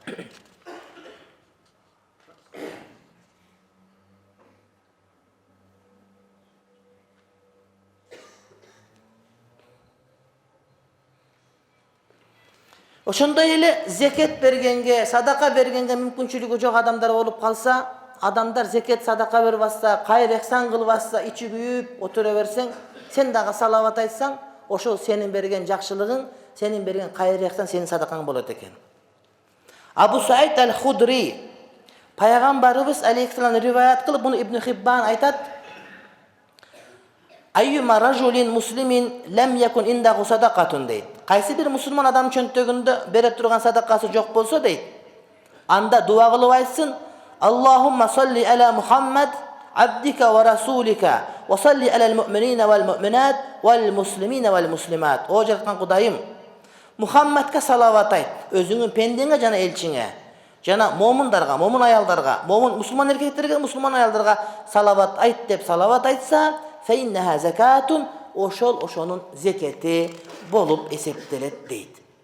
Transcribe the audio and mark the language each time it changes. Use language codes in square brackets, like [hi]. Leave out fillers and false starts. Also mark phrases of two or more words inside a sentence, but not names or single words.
[ky] Ошондой эле зекет бергенге, садака бергенге мүмкүнчүлүгү жок адамдар болуп калса, адамдар зекет садака берип атса, кайыр эхсан кылып атса, ичи күйүп отура берсең, сен дагы салават айтсаң, ошол сенин берген жакшылыгың, сенин берген кайыр эхсан сенин садакаң болот экен. Абу Саид аль-Худри, Пайгамбарыбыз алейхиссалам риваят кылып, буну Ибн Хиббан айтат: [ar] "أيما رجل مسلم لم يكن عنده صدقة" deyт. [ky] Кайсы бир мусулман адам чөнтөгүндө бере турган садакасы жок болсо дейт, анда дуа кылып айтсын: [ar] "اللهم صل على محمد عبدك ورسولك وصل على المؤمنين والمؤمنات والمسلمين والمسلمات." [ky] О жараткан Кудайым, Мухаммадка салават айт, өзүңүн пендеңе жана элчиңе, жана момундарга, момун аялдарга, момун мусулман эркектерге, мусулман аялдарга салават айт деп салават айтса, [ar] "فإنها زكاة", [ky] ошонун зекети болуп эсептелет дейт.